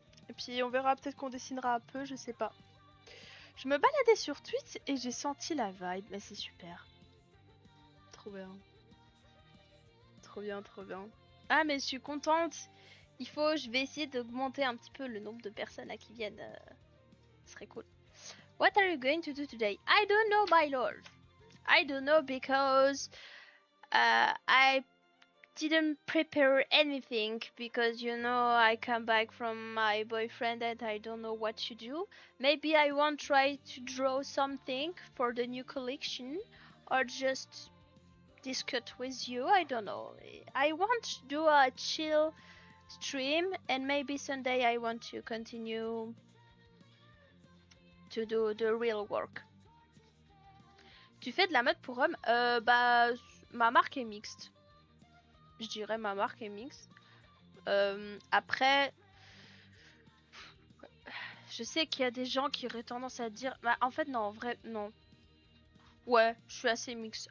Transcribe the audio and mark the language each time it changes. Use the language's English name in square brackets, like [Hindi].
[French] Et puis on verra, peut-être qu'on dessinera un peu, je sais pas. Je me baladais sur Twitch et j'ai senti la vibe, mais c'est super. Trop bien. Trop bien, trop bien. Ah mais je suis contente. Je vais essayer d'augmenter un petit peu le nombre de personnes qui viennent. Ce serait cool. [English] What are you going to do today? I don't know, my lord. I don't know because I didn't prepare anything because you know I come back from my boyfriend and I don't know what to do. Maybe I won't try to draw something for the new collection or just discuss with you. I don't know. I want to do a chill stream, and maybe Sunday I want to continue to do the real work. [French] Tu fais de la mode pour hommes? Bah, ma marque est mixte. Je dirais ma marque est mixte. Après, je sais qu'il y a des gens qui auraient tendance à dire... Bah, en fait, non, en vrai, non. Ouais, je suis assez mixte.